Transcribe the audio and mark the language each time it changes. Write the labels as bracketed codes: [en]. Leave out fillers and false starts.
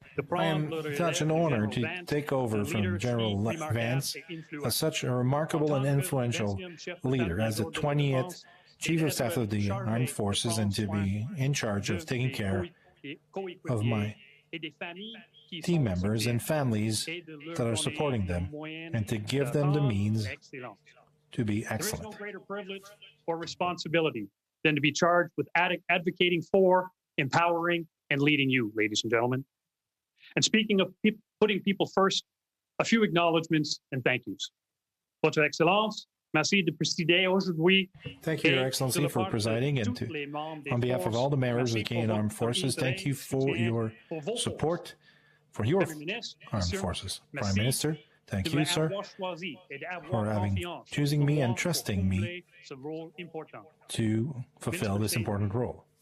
[en] I am such an honor to take over from General Vance as such a remarkable and influential leader, as the 20th Chief of Staff of the Armed Forces, and to be in charge of taking care of my team members and families that are supporting them, and to give them the means to be excellent. There is no greater privilege or responsibility than to be charged with advocating for, empowering, and leading you, ladies and gentlemen. And speaking of putting people first, a few acknowledgements and thank yous. [fr] Votre Excellence, merci de présider aujourd'hui. [en] Thank you, Your Excellency, for presiding, and on behalf of all the members of the Canadian Armed Forces, thank you for your support for your armed forces. Prime Minister, thank you, sir, for choosing me and trusting me to fulfill this important role.